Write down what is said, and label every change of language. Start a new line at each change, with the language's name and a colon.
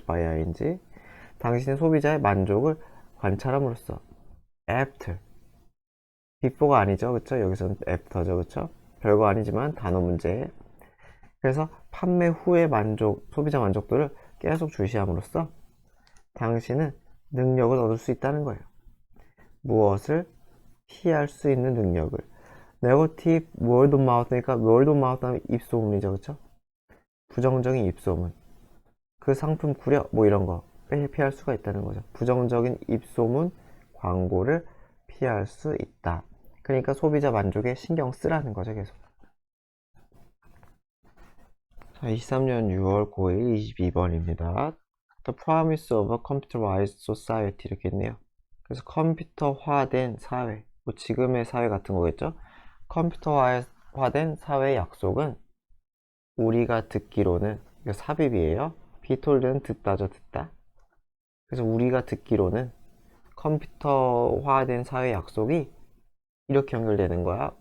Korean: by ing 당신의 소비자의 만족을 관찰함으로써 after before가 아니죠. 그쵸? 여기서는 after죠. 그쵸? 별거 아니지만 단어 문제. 그래서 판매 후의 소비자 만족도를 계속 주시함으로써 당신은 능력을 얻을 수 있다는 거예요. 무엇을? 피할 수 있는 능력을. 네거티브 word of mouth니까 word of mouth 하면 입소문이죠. 그쵸? 부정적인 입소문. 그 상품 구려 뭐 이런 거 피할 수가 있다는 거죠. 부정적인 입소문 광고를 피할 수 있다. 그러니까 소비자 만족에 신경 쓰라는 거죠. 계속. 자, 23년 6월 9일 22번입니다.
English: The promise of a computerized society 이렇게 했네요.
Korean: 그래서 컴퓨터화된 사회, 뭐 지금의 사회 같은 거겠죠? 컴퓨터화된 사회의 약속은 우리가 듣기로는, 이거 삽입이에요. be told는 듣다죠. 듣다. 그래서 우리가 듣기로는 컴퓨터화된 사회 약속이 이렇게 연결되는 거야.